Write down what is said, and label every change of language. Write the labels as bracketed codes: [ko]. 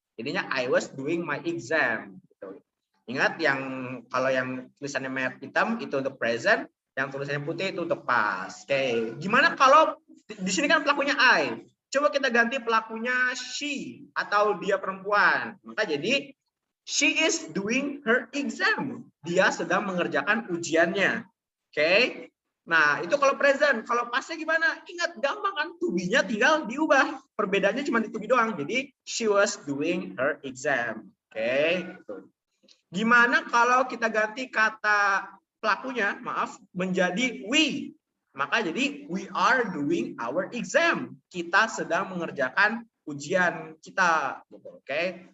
[id] Jadinya [en] I was doing my exam. [id] Gitu. Ingat yang kalau yang tulisannya merah hitam itu untuk present, yang tulisannya putih itu untuk past. Oke, gimana kalau di sini kan pelakunya I. Coba kita ganti pelakunya she atau dia perempuan. Maka jadi [en] she is doing her exam. [id] Dia sedang mengerjakan ujiannya. Oke. Nah, itu kalau present. Kalau pastnya gimana? Ingat, gampang kan? To be-nya tinggal diubah. Perbedaannya cuma di to be doang. Jadi, [en] she was doing her exam. Oke. [id] Gimana kalau kita ganti kata pelakunya, maaf, menjadi we? Maka jadi, [en] we are doing our exam. [id] Kita sedang mengerjakan ujian kita. Oke.